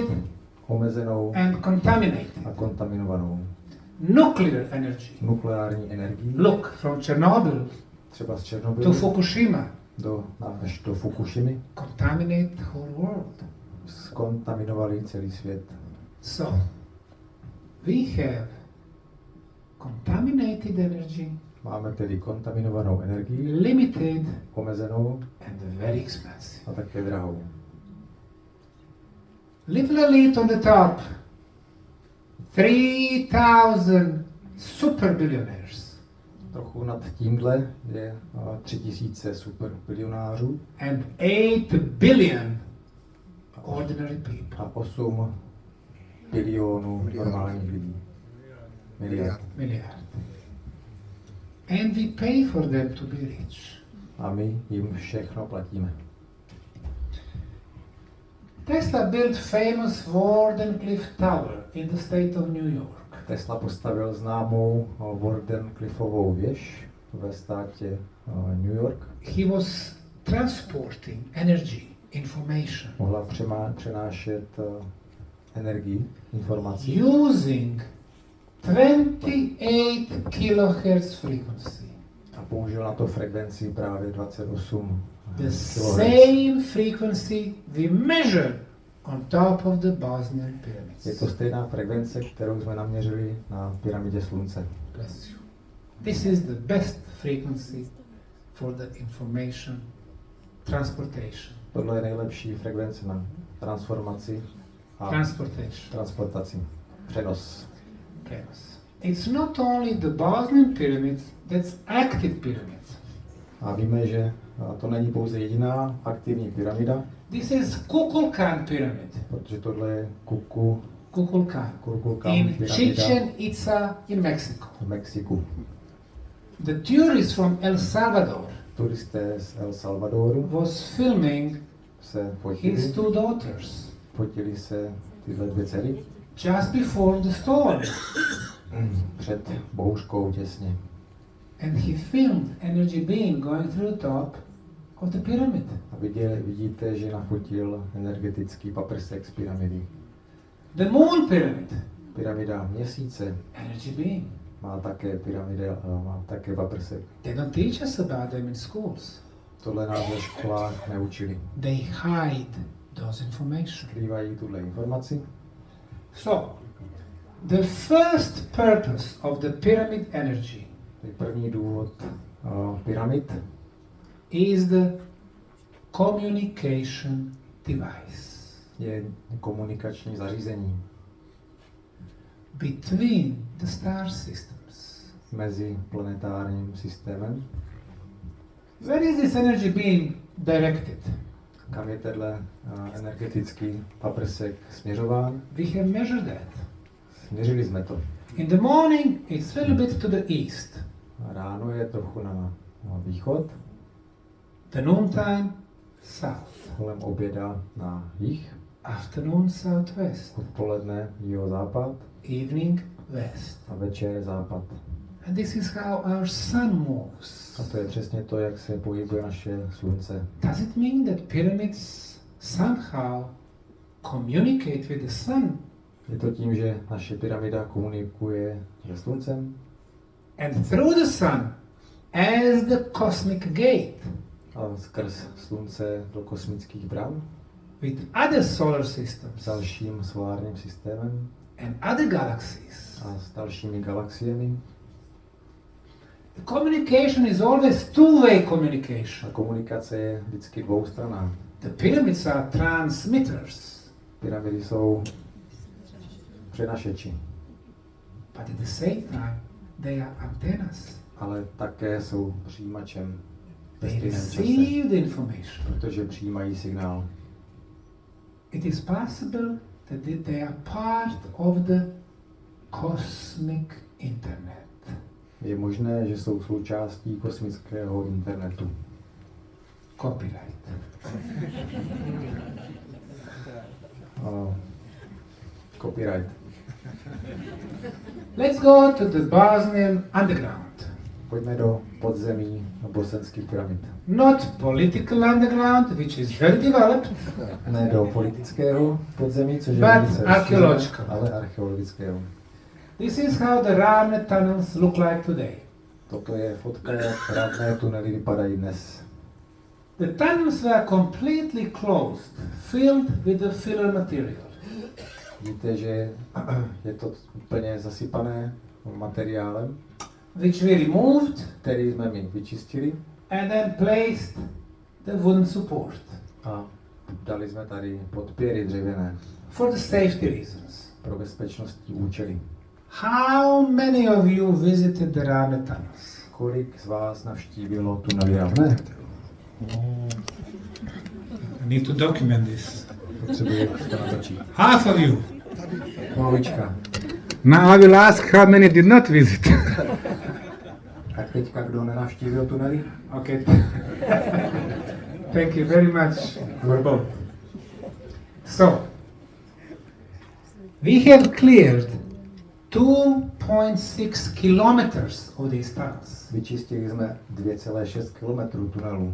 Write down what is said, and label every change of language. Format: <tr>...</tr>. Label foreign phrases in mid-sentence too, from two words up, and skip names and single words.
<cs>omezenou</cs> <en>and contaminated.</en> <cs>a kontaminovanou.</cs> <en>Nuclear energy.</en> <cs>Nukleární energii,</cs> <en>Look, from Chernobyl</en> <cs>třeba z to Černobylu</cs> <en>Fukushima,</en> <cs>až do Fukushimy,</cs> <en>contaminate the whole world.</en> <cs>skontaminovali celý svět.</cs> <en>So, we have contaminated energy,</en> <cs>Máme tedy kontaminovanou energii,</cs> <en>limited</en> <cs>omezenou</cs> <en>and very expensive.</en> <cs>a také drahou.</cs> <en>Little elite on the top, 3,000 super billionaires</en> <cs>Trochu nad tímhle je 3000 superbilionářů</cs> <en>and 8 billion ordinary people.</en> <cs>a 8 bilionů normálních lidí. Miliard.</cs> <en>Milliard. And we pay for them to be rich.</en> <cs>A my jim všechno platíme.</cs> <en>Tesla built famous Wardenclyffe Tower in the state of New York.</en> <cs>Tesla postavil známou Wardenclyffovou věž ve státě New York.</cs> <en>He was transporting energy, information,</en> <cs>Mohla přenášet energii, informaci</cs> <en>using 28 kilohertz frequency.</en> <cs>a použil na to frekvenci právě 28</cs> <en>The</en> <cs>kHz.</cs> <en>same frequency we measure on top of the Bosnian pyramids.</en> <cs>Je to stejná frekvence, kterou jsme naměřili na pyramidě Slunce.</cs> <en>Bless you. This is the best frequency for the information transportation.</en> <cs>Tohle je nejlepší frekvence na transformaci a transportaci. Přenos.</cs> <en>Yes. It's not only the Bosnian pyramids that's active pyramids.</en> <cs>A víme, že A to není pouze jediná aktivní pyramida,</cs> <en>This is Kukulkan pyramid.</en> <cs>protože tohle je Kukulkan.</cs> <en>Kukulkan In</en> <cs>pyramida</cs> <en>Chichen Itza in Mexico.</en> <cs>v Mexiku.</cs> <en>The tourist from El Salvador</en> <cs>Turisté z El Salvadoru</cs> <en>was filming</en> <cs>se</cs> <en>his two daughters</en> <cs>fotili se tyhle dvě dcery</cs> <en>just before the storm.</en> <cs>před bouřkou těsně.</cs> <en>And he filmed energy being going through the top of the pyramid.</en> <cs>A vidíte, že nafotil energetický paprsek z pyramidy.</cs> <en>The moon pyramid,</en> <cs>Pyramida měsíce</cs> <en>energy being.</en> <cs>má také paprsek.</cs> <en>They don't teach us about them in schools.</en> <cs>Tohle nás ve školách neučili.</cs> <en>They hide those information.</en> <cs>Skrývají tuhle informaci.</cs> <en>So, the first purpose of the pyramid energy</en> <cs>Tak první důvod pyramid</cs> <en>is the communication device</en> <cs>je komunikační zařízení</cs> <en>between the star systems.</en> <cs>mezi planetárním systémem.</cs> <en>Where is this energy being directed?</en> <cs>Kam je tenhle energetický paprsek směřován?</cs> <en>We have measured that.</en> <cs>Směřili jsme to.</cs> <en>In the morning, it's a little bit to the east.</en> <cs>Ráno je trochu na východ,</cs> <en>The noontime, south.</en> <cs>kolem oběda na jih,</cs> <en>Afternoon, southwest.</en> <cs>odpoledne jihozápad</cs> <en>Evening, west.</en> <cs>a večer západ.</cs> <en>And this is how our sun moves.</en> <cs>A to je přesně to, jak se pohybuje naše slunce.</cs> <en>Does it mean that pyramids somehow communicate with the sun?</en> <cs>Je to tím, že naše pyramida komunikuje se sluncem</cs> <en>And through the sun, as the cosmic gate,</en> <cs>a skrz slunce do kosmických bran</cs> <en>with other solar</en> <cs>s</cs> <en>systems</en> <cs>dalším solárním systémem</cs> <en>and other galaxies.</en> <cs>a s dalšími galaxiemi.</cs> <en>The communication is always two-way communication.</en> <cs>A komunikace je vždycky dvoustranná.</cs> <en>The pyramids are transmitters,</en> <cs>Pyramidy jsou přenašeči,</cs> <en>but at the same time, they are antennas.</en> <cs>ale také jsou přijímačem ve</cs> <en>They</en> <cs>stejném čase,</cs> <en>receive the information.</en> <cs>protože přijímají signál.</cs> <en>It is possible that they are part of the cosmic internet.</en> <cs>Je možné, že jsou součástí kosmického internetu.</cs> <en>Copyright.</en> <cs>Copyright.</cs> <en>Let's go to the Bosnian underground.</en> <cs>Pojďme do podzemí bosenských pyramid.</cs> <en>Not political underground, which is very developed,</en> <cs>Ne do politického podzemí, což je</cs> <en>but</en> <cs>velice</cs> <en>archaeological.</en> <cs>ale archeologického.</cs> <en>This is how the Rarne tunnels look like today.</en> <cs>Toto je fotka, jak rávné tunely vypadají dnes.</cs> <en>The tunnels were completely closed, filled with the filler material.</en> <cs>Víte, že je to úplně zasypané materiálem,</cs> <en>Which we removed</en> <cs>který jsme my vyčistili</cs> <en>and then placed the wooden support</en> <cs>a dali jsme tady podpěry dřevěné</cs> <en>for the safety reasons.</en> <cs>pro bezpečnostní účely.</cs> <en>How many of you visited the Rarne tunnels?</en> <cs>Kolik z vás navštívilo tunely Rávné?</cs> <en>I need to document this.</en> <cs>Potřebuje to natočit.</cs> <en>Half of you.</en> <cs>Polovička.</cs> <en>Now I will ask how many did not visit.</en> <cs>Tak teďka, kdo nenavštívil tunely?</cs> <en>Okay. Thank you very much for both. So, we have cleared 2.6 kilometers of these tunnels.</en> <cs>Vyčistili jsme 2,6 km tunelů.</cs>